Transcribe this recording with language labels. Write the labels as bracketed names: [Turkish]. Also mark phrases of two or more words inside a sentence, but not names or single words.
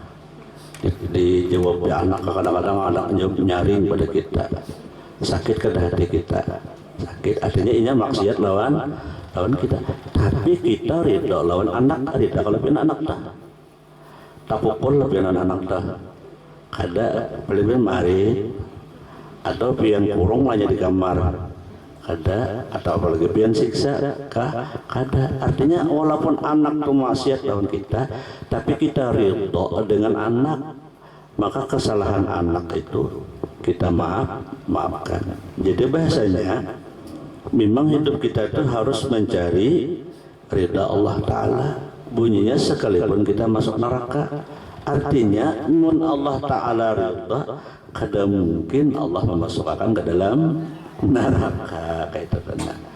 [Banjar] dijawab anak kah, kadang-kadang anak nyaring pada kita, sakit ke hati kita, sakit artinya inya maksiat lawan kita, tapi kita ridha lawan anak ridha kalau pian anak tak pukul pian anak kada lebih mari atau pian kurung aja di kamar kada, atau apalagi pian siksa kah kada. [Indonesian] Artinya walaupun anak itu maksiat lawan kita, tapi kita ridha dengan anak, maka kesalahan anak itu kita maafkan. Jadi bahasanya memang hidup kita itu harus mencari ridha Allah Ta'ala. Bunyinya sekalipun kita masuk neraka, artinya mun Allah Ta'ala ridha, kada mungkin Allah memasukkan ke dalam neraka kayak itu kan.